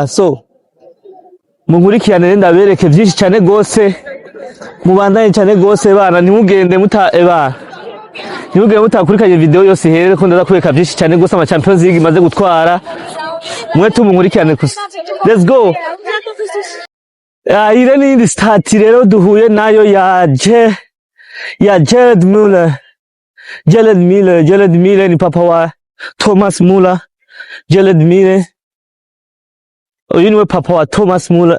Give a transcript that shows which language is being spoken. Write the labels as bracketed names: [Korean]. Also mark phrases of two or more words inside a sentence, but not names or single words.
[Rundi] So mungurikirane ndabereke byinshi cyane gose, mubandanye cyane gose bana, ntimugende mutakurikanye video yose here ko ndaza kubeka byinshi cyane gose ama Champions League imaze gutwara. [English] Mwe tumungurikirane kusa. Let's go. [Rundi] Ire ni start rero duhuye nayo ya Jared Miller ni papa wa Thomas Muller. Jared Miller uyu niwe papa wa Thomas Muller.